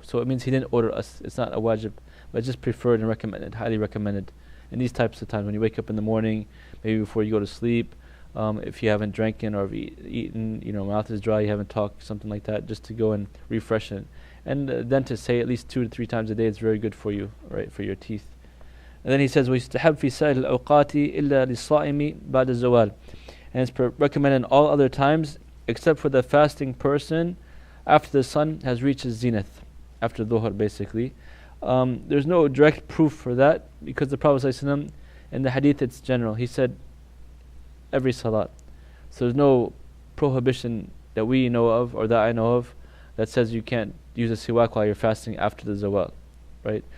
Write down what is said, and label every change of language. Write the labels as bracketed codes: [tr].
[en] So it means he didn't order us. It's not a wajib, but it's just preferred and recommended, highly recommended. In these types of times, when you wake up in the morning, maybe before you go to sleep, if you haven't drinking or eaten, mouth is dry, you haven't talked, something like that, just to go and refresh it. And then to say at least 2 to 3 times a day, it's very good for you, right, for your teeth. And then he says, [ar] وَيُسْتَحَبْ فِي سَائِرِ الْأَوْقَاتِ إِلَّا لِلصَّائِمِ بَعْدَ الزَّوَالِ. [en] And it's recommended in all other times, except for the fasting person after the sun has reached his zenith, after dhuhr basically. There's no direct proof for that, because the Prophet ﷺ, in the hadith it's general. He said, every salat. So there's no prohibition that we know of, or that I know of, that says you can't use a siwak while you're fasting after the zawal, right?